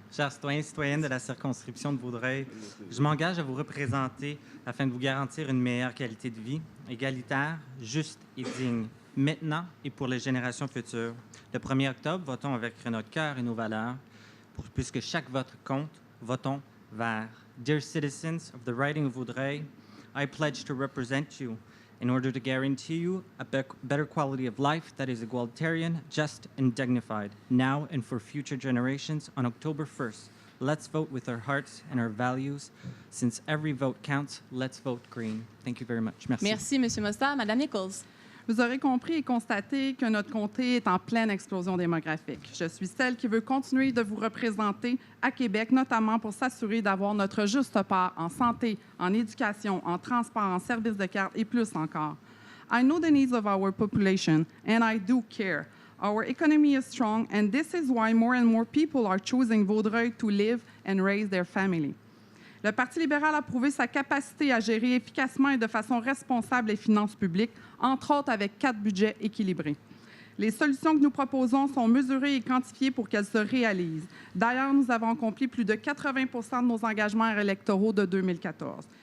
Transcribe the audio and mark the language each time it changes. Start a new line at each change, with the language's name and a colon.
French: Chers citoyens et citoyennes de la circonscription de Vaudreuil, je m'engage à vous représenter afin de vous garantir une meilleure qualité de vie, égalitaire, juste et digne, maintenant et pour les générations futures. Le 1er octobre, votons avec notre cœur et nos valeurs. Puisque chaque vote compte, votons vert.
English: Dear citizens of the riding of Vaudreuil, I pledge to represent you in order to guarantee you a better quality of life that is egalitarian, just, and dignified, now and for future generations on October 1st. Let's vote with our hearts and our values. Since every vote counts, let's vote green. Thank you very much. Merci.
French: Merci, M. Mossa. Mme Nichols. Vous aurez compris et constaté que notre comté est en pleine explosion démographique. Je suis celle qui veut continuer de vous représenter à Québec, notamment pour s'assurer d'avoir notre juste part en santé, en éducation, en transport, en services de carte et plus encore.
English: I know the needs of our population, and I do care. Our economy is strong, and this is why more and more people are choosing Vaudreuil to live and raise their family.
French: Le Parti libéral a prouvé sa capacité à gérer efficacement et de façon responsable les finances publiques, entre autres avec 4 budgets équilibrés. Les solutions que nous proposons sont mesurées et quantifiées pour qu'elles se réalisent. D'ailleurs, nous avons accompli plus de 80 % de nos engagements électoraux de 2014.